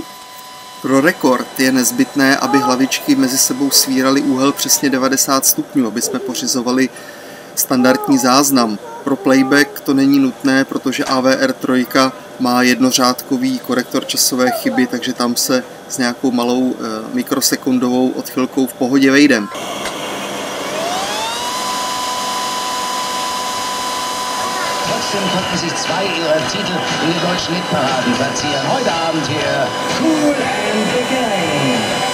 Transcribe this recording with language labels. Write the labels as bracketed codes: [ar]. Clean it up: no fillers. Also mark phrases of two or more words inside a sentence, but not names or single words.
[cs] Pro rekord je nezbytné, aby hlavičky mezi sebou svíraly úhel přesně 90 stupňů, aby jsme pořizovali standardní záznam. Pro playback to není nutné, protože AVR3 má jednořádkový korektor časové chyby, takže tam se s nějakou malou mikrosekundovou odchylkou v pohodě vejdem. [de] Trotzdem konnten sich 2 ihrer Titel in den deutschen Hitparaden platzieren. Heute Abend hier Kool and the Gang.